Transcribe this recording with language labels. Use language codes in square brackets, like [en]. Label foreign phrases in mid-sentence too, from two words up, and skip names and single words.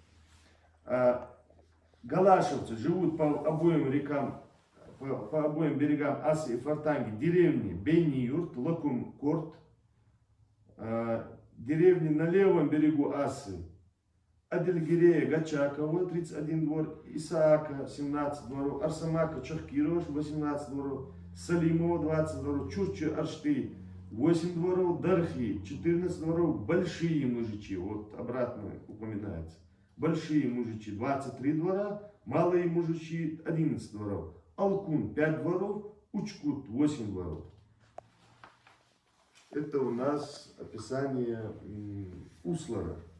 [ru] Галашевцы живут по обоим рекам, по обоим берегам Асы и Фартанги, деревни Бейни-Юрт, Лакум-Корт, деревни на левом берегу Асы, Адельгирея Гачакова, 31 двор, Исаака, 17 дворов, Арсамака Чахкирова, 18 дворов, Салимова, 20 дворов, Чурчи Аршты, 8 дворов, Дархи, 14 дворов, Большие Мужичи, вот обратно упоминается, Большие Мужичи, 23 двора, Малые Мужичи, 11 дворов, Алкун, 5 дворов, Учкут, 8 дворов. Это у нас описание Услара.